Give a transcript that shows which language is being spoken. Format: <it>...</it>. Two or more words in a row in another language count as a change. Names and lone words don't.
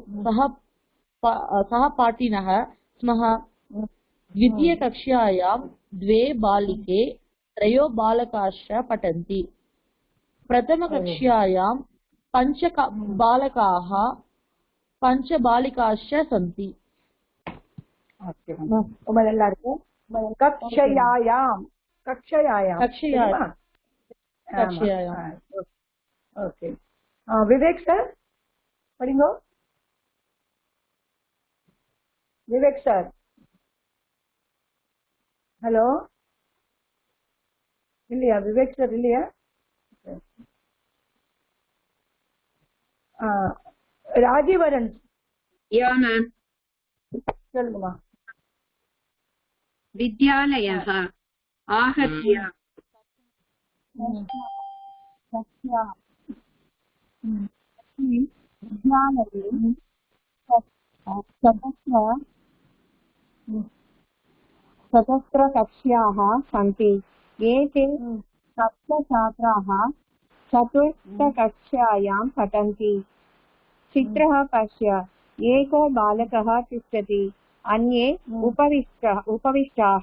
<sa>सहपाठिनः स्मः द्वितीयकक्ष्यायां 2 बालिके 3 बालकाश्च पठन्ति प्रथमकक्ष्यायां 5 बालकाः 5 बालिकाश्च सन्ति</sa> <hi>कक्षयायां ओके विवेक सर पढ़ेंगे विवेक सर हेलो</hi> <ta>இல்லையா விவேக் சார் இல்லையா ராஜீவரன்</ta> <en>yeah ma'am</en> <ta>சொல்லுங்கம்மா</ta> <sa>विद्यालयः आहत्य चतुस्रकक्ष्याः सन्ति एते 7 छात्राः चतुर्थकक्ष्यायां पठन्ति चित्रः पश्य एको बालकः तिष्ठति अन्ये उपविष्टाः</sa>